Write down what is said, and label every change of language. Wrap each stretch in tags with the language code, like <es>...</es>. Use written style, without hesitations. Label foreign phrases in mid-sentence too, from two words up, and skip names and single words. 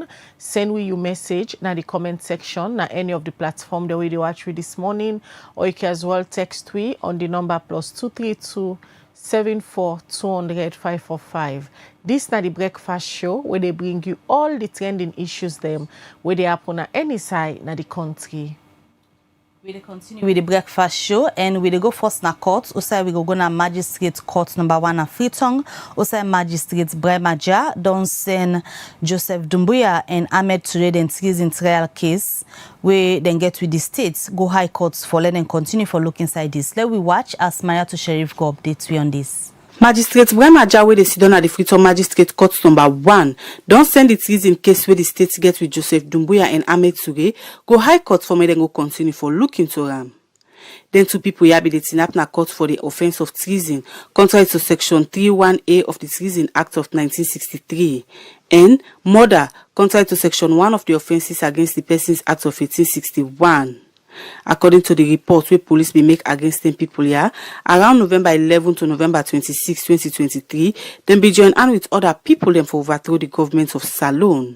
<kri>Send we your message in the comment section na any of the platform the way they watch we this morning, or you can as well text we on the number +232 74 200 545. This na the breakfast show where they bring you all the trending issues them where they happen at any side na the country. We dey continue with the breakfast show and we dey go first na court. Also we go na magistrate court number 1 na Freetown. Also magistrate Bremaja don send Joseph Dumbuya and Ahmed Toure den treason trial case where then get with the states go high courts for let them continue for look inside this. Let we watch as Maya to Sheriff go update we on this. Magistrate Bremaja wey dey sit down at the Freetown Magistrate Court number 1 don send the treason case where the state get with Joseph Dumbuya and Ahmed Toure go high court for make dem go continue for look into am. Then 2 people here be the na court for the offense of treason contrary to section 31A of the Treason Act of 1963 and murder contrary to section 1 of the Offences Against the Persons Act of 1861. According to the report where police be make against 10 people here, around November 11 to November 26, 2023, then be joined hand with other people them for overthrow the government of Sierra Leone.</kri>